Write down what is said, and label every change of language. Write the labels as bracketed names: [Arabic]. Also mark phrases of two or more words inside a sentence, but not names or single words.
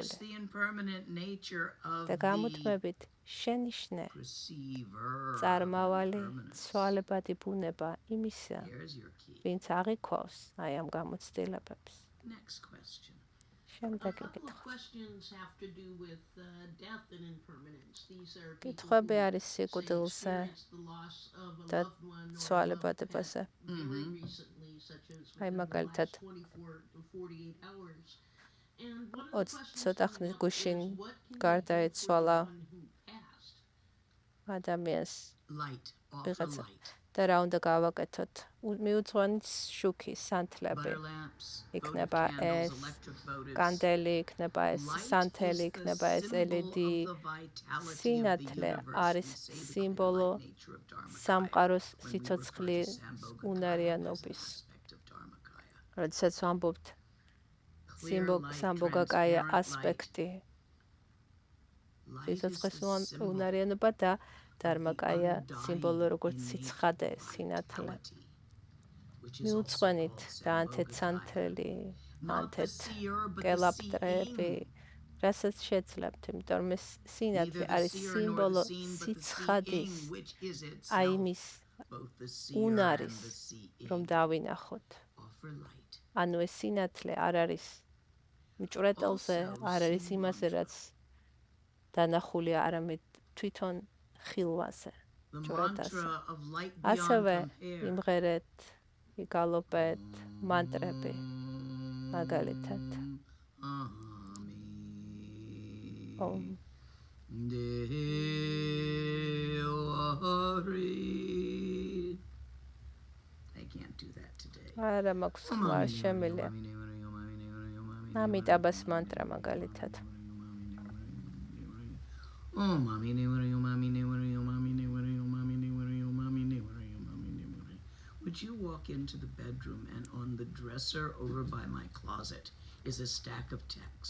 [English] Notice the impermanent nature of [Georgian] და [English] the [Georgian] გამოთმებით შენიშნე [English] perceiver. [Georgian] წარმავალი [English] impermanence. [Georgian] ცვალებადი ბუნება იმისა, [English] Here's your key. [Georgian] ვინც აღიქვავს აი ამ გამოცდილებებს. [English] Next question. A [Georgian] შემდეგი [English] couple of [Georgian] კითხვა. [English] questions have to do with death and impermanence. These are people [Georgian] კითხვები [English] who [Georgian] არის [English] say [Georgian] სიკვდილზე [English] experienced the loss of a [Georgian] და [English] loved one or a loved [Georgian] ცვალებადებაზე. [English] pet very recently, such as [Georgian] აი [English] within the [Georgian] მაგალითად [English] last 24 to 48 hours. And one of the questions [Georgian] ცოტა [English] coming [Georgian] ხნის [English] up [Georgian] გუშინ [English] is, what can we do [Georgian] გარდაეცვალა [English] for the one who passed? [Georgian] ადამიანს [English] Light. Offer [Georgian] ვიღაცა [English] light. [Georgian] და რა უნდა გავაკეთოთ? მიუძღვენთ შუქი, სანთლები. [English] Butter lamps, [Georgian] იქნება [English] votive candles, [Georgian] ეს [English] electric votives. [Georgian] კანდელი, იქნება ეს [English] Light [Georgian] სანთელი, [English] is the [Georgian] იქნება ეს [English] symbol [Georgian] LED. [English] of the vitality of the [Georgian] სინათლე [English] universe. [Georgian] არის [English] We say the [Georgian] სიმბოლო [English] clear light nature of Dharmakaya [Georgian] სამყაროს [English] when we refer to [Georgian] სიცოცხლის [English] Sambhogakaya [Georgian] უნარიანობის. [English] as an aspect of Dharmakaya. [Georgian] როდესაც ვამბობთ [English] Clear light, [Georgian] სამბოგაკაია [English] transparent light. [Georgian] ასპექტი, [English] Light is [Georgian] სიცოცხლის [English] the symbol [Georgian] უნარიანობა და დარმაკაია [English] undying [Georgian] სიმბოლო როგორც [English] innate [Georgian] სიცხადე, სინათლე. [English] vitality, which is also [Georgian] მიუძღვენით [English] called [Georgian] და ანთეთ [English] Sambhogakaya. [Georgian] სანთელი, [English] Not the [Georgian] ანთეთ [English] seer, but the [Georgian] კელაპტრები, [English] seeing. [Georgian] რასაც შეძლებთ, იმიტომ რომ ეს სინათლე [English] Neither the [Georgian] არის [English] seer nor the [Georgian] სიმბოლო [English] seen, but the [Georgian] სიცხადის, [English] seeing, which is [Georgian] აი [English] itself [Georgian] იმის [English] both the seer [Georgian] უნარის, [English] and the seeing. [Georgian] რომ დავინახოთ. [English] Offer light. [Georgian] ანუ ეს სინათლე არ არის მჭვრეტელზე, არ არის იმაზე, რაც დანახულია, არამედ თვითონ ხილვაზე. [English] The [Georgian] ჭვრეტაზე. [English] mantra of light [Georgian] ასევე [English] beyond compare. [Georgian] იმღერეთ, იგალობეთ მანტრები, მაგალითად. ომ [English] I can't do that today. [Georgian] არა მაქვს ხმა შემილია. ამიტაბას მანტრა მაგალითად. [English] Would you walk into the bedroom and on the dresser over by my closet is a stack of texts.